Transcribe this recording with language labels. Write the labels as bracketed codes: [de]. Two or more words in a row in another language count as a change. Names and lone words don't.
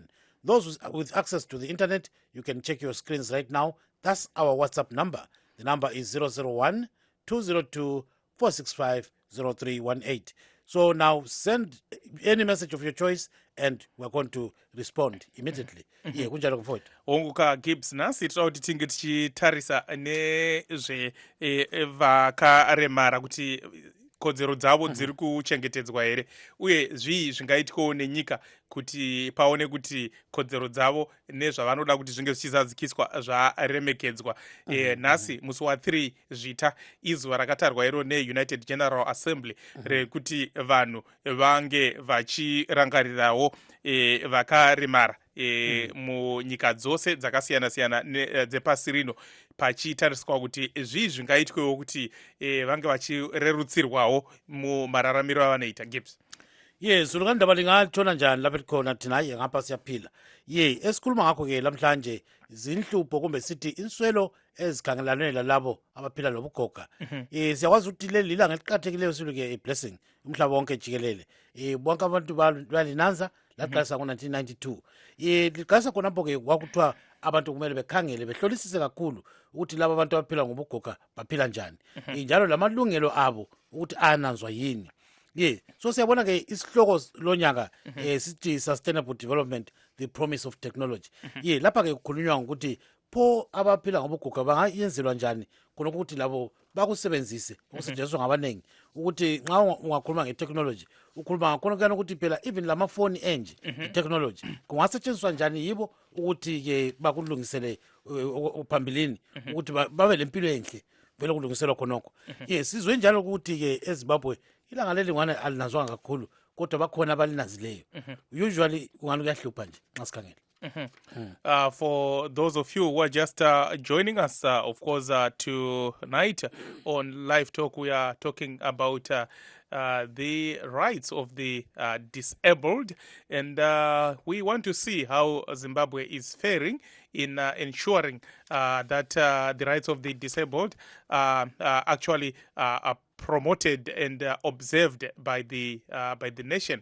[en] Those with access to the internet, you can check your screens right now. That's our WhatsApp number. The number is 001-202-465-0318. So now send any message of your choice and we're going to respond immediately. Yeah, [nd] kunjalo mfowethu. [sn] Onguka Gibbs nasi tira kuti tinge tichitarisa nezve vakaremara kuti kodzero dzavo dziri kuchengetedzwa here, uye zvii zvingaitikawo nenyika kuti paone kuti kodzero dzavo nezvavanoda kuti zvinge zvichizadzikiswa zvaremekedzwa. Nhasi musi wa3 zvita izuva rakatarwa iro neUnited General Assembly rekuti vanhu vange vachirangarirawo vakaremara munyika dzose dzakasiyana-siyana dzepasi rino, pachitariswa kuti zvii zvingaitwewo kuti vange vachirerutsirwawo mumararamiro avanoita. Gibbs. [nd] Yes, ulukandaba lingatshona njani lapha khona thina ngapha siyaphila. Esikhuluma ngakho ke lamhlanje zinhlupho kumbe sithi inswelo ezikhangelane lalabo abaphila lobugoga. Siyakwazi ukuthi leli lilanga eliqhakathekileyo siluke blessing umhlaba wonke jikelele. Bonke abantu balinanza laqalisa ngo1992. Liqalisa khonapho ke kwakuthiwa abantu kumele bekhangele behlolisise kakhulu ukuthi laba abantu abaphila ngobugoga baphila njani. Njalo lamalungelo abo ukuthi ananzwa yini. So siyabona ke isihloko lonyaka sithi [en] sustainable development, the promise of technology. [nd] Lapha ke kukhulunywa ngokuthi pho abaphila ngobuguga bangayenzelwa njani khona ukuthi labo bakusebenzise okusetshenziswa ngabanengi, ukuthi nxa ungakhuluma nge-technology ukhuluma ngakhona kuyani ukuthi phela even lamafoni enje i-technology kungasetshenziswa njani yibo ukuthi-ke bakulungisele phambilini ukuthi babe lempilo enhle vele kulungiselwa khonokho. Sizwe njalo ukuthi-ke eZimbabwe ilanga lelingwane alinazwanga kakhulu kodwa bakhona abalinazileyo. Usually kungani kuyahlupha nje nxa sikhangela. [en] For those of you who are just joining us, of course, tonight on Live Talk, we are talking about the rights of the disabled, and we want to see how Zimbabwe is faring in ensuring that the rights of the disabled actually are promoted and observed by the nation.